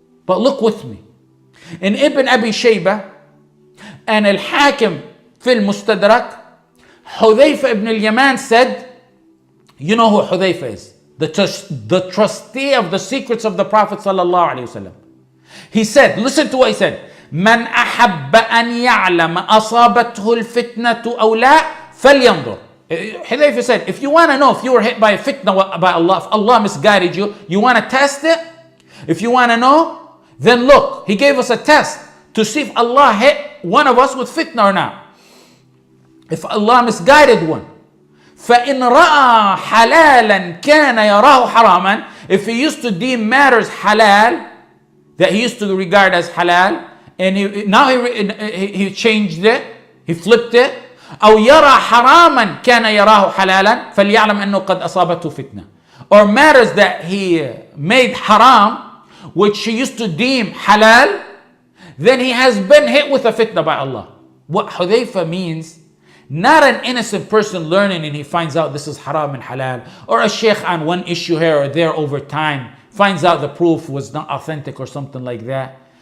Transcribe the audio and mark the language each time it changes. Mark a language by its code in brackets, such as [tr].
[en] But look with me. In Ibn Abi Shaybah and Al-Hakim fil Mustadrak, Hudhayfa ibn al-Yaman said, you know who Hudhayfa is? The trustee of the secrets of the Prophet sallallahu alaihi wasallam. He said, listen to what he said. [ar] من أحب أن يعلم أصابته الفتنة أو لا فلينظر. [en] Hudhayfa said, if you want to know if you were hit by a fitna by Allah, if Allah misguided you, you want to test it? If you want to know, then look, he gave us a test to see if Allah hit one of us with fitna or not. If Allah misguided one. [ar] فإن رأى حلالا كان يراه حراما. [en] If he used to deem matters halal, that he used to regard as halal, and now he changed it, he flipped it. [ar] أو يرى حراما كان يراه حلالا فليعلم أنه قد أصابته فتنة. [en] Or matters that he made haram, which he used to deem halal, then he has been hit with a fitna by Allah. What Hudhayfa means, not an innocent person learning and he finds out this is haram and halal, or a sheikh on one issue here or there over time finds out the proof was not authentic or something like that.